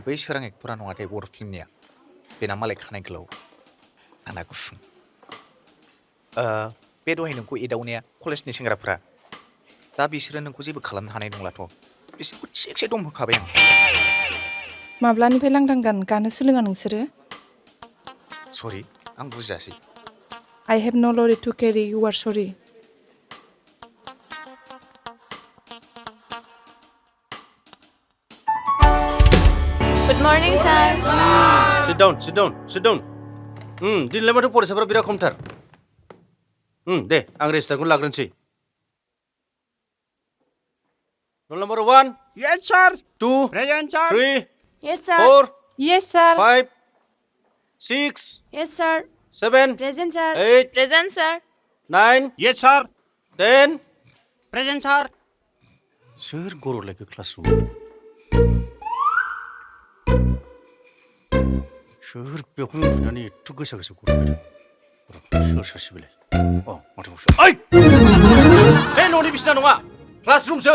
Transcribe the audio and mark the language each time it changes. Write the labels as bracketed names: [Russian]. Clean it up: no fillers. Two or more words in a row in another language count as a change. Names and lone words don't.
[Bodo] बै स्वrang एक्टरा नङाथाय बर' फिल्मनिया बेना मालाय खानाय गोलाव आंना गुसुं बे दहाय नोंखौ एदावनाया कलेजनि सेंग्राफ्रा दा बिसोरो नोंखौ जेबो खालामनो हानाय नंलाथ' बिसोरखौ थिगसे दम होखाबाय आं। माब्लानिफ्राय लांदां गान गानो सोलोङा नोंसोरो? सरि आं बुजियासै। [English] I have no lorry to carry, you are sorry. Good morning, sir. Sit down. [Bodo] दिनैलाय माथो फरायसाफोरा बिराद खमथार। दे आं रेजिस्टारखौ लाग्रोनोसै। [English] Roll number 1. Yes, sir. 2. Present, sir. 3. Yes, sir. 4. Yes, sir. 5. 6. Yes, sir. 7. Present, sir. 8. Present, sir. 9. Yes, sir. 10. Present, sir. [Bodo] सोर गर'लायखो क्लासरुमाव? सोर बेवहाय उन्दुनानै एथ' गोसा गर'फैदों? सोर सासे बेलाय? माथो ओइ! बे न'नि बिसिना नङा, क्लासरुमसो।